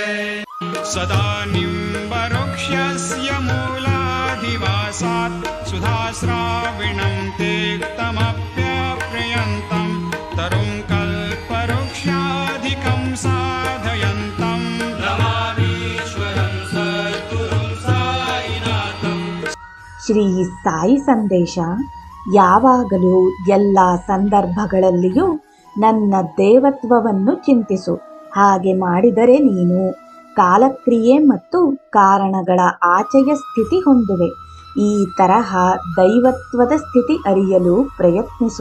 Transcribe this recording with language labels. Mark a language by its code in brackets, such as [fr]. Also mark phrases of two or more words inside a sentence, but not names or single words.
[sa] सदा निम्बवृक्षस्य मूलाधिवासात् सुधाश्राविणं तेक्तमप्यप्रियन्तं तरुं कल्पवृक्षाधिकं साधयन्तं नमामीश्वरं सद्गुरुं साईनाथं। [kn] ಶ್ರೀ ಸಾಯಿ ಸಂದೇಶ ಯಾವಾಗಲೂ ಎಲ್ಲ ಸಂದರ್ಭಗಳಲ್ಲಿಯೂ ನನ್ನ ದೇವತ್ವವನ್ನು ಚಿಂತಿಸು. ಹಾಗೆ ಮಾಡಿದರೆ ನೀನು ಕಾಲಕ್ರಿಯೆ ಮತ್ತು ಕಾರಣಗಳ ಆಚೆಯ ಸ್ಥಿತಿ ಹೊಂದುವೆ. ಈ ತರಹ ದೈವತ್ವದ ಸ್ಥಿತಿ ಅರಿಯಲು ಪ್ರಯತ್ನಿಸು.